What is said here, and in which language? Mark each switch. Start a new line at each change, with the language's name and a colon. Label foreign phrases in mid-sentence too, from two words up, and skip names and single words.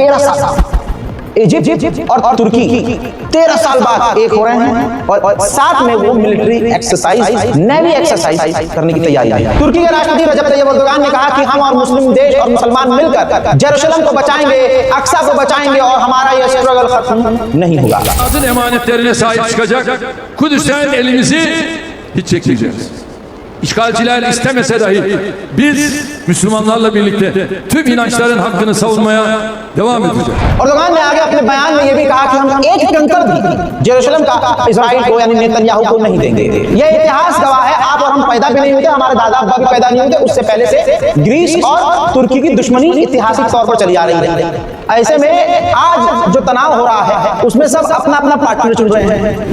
Hindi: 13 साल इजिप्ट और तुर्की 13 साल बाद एक हो रहे हैं और साथ में वो
English: military exercise, navy exercise
Hindi: करने की तैयारी है। तुर्की के राष्ट्रपति रजब तैयब एर्दोगान ने कहा कि हम और मुस्लिम देश और मुसलमान मिलकर जेरूशलम को बचाएंगे, अक्सा को बचाएंगे और हमारा ये स्ट्रगल खत्म नहीं होगा।
Turkish: Emanetlerine sahip çıkacak, Kudüs'ten elimizi hiç çekmeyeceğiz. İşgalciler istemese dahi biz Müslümanlarla birlikte tüm inançların hakkını savunmaya devam edeceğiz.
Hindi: एर्दोगान ने आगे अपने बयान में ये भी कहा कि हम एक कंकड़ भी जेरूशलम का इजराइल को यानी नेतन्याहू को नहीं देंगे। ये इतिहास गवाह है, आप और हम पैदा भी नहीं हुए थे, हमारे दादा अब्बा भी पैदा नहीं हुए थे, उससे पहले से ग्रीस और तुर्की की दुश्मनी ऐतिहासिक तौर पर चली आ रही है। ऐसे में आज जो तनाव हो रहा है उसमें सब अपना अपना पार्टनर चुन रहे हैं।